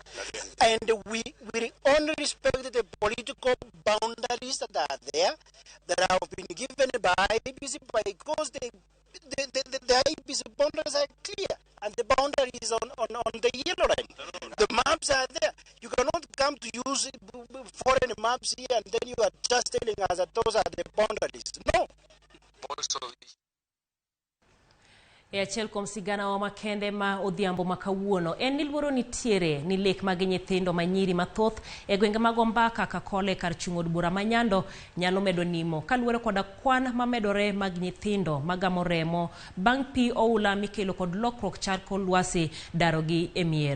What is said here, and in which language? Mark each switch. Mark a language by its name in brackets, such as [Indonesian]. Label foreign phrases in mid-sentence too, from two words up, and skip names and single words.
[English] And we will only respect the political boundaries that are there, that have been given by IBC, because the IBC boundaries are clear. And the boundary is on the yellow line. The maps are there. You cannot come to use foreign maps here and then you are just telling us that those are the boundaries. No. Also, [Luo (Kenya and Tanzania)] E achiel kuom sigana wa makende ma odhiambo makawuono en ni luoro nitiere ni lek mag nyithindo manyiri mathoth e gwenge mag Ombaka Kakole kar chung od bura manyando nyalo medo nimo kaluwore koda kwan mamedore mag nyithindo magamo remo bang' pi oula mikelo kod lokruok chal kod lwasi darogi e mier.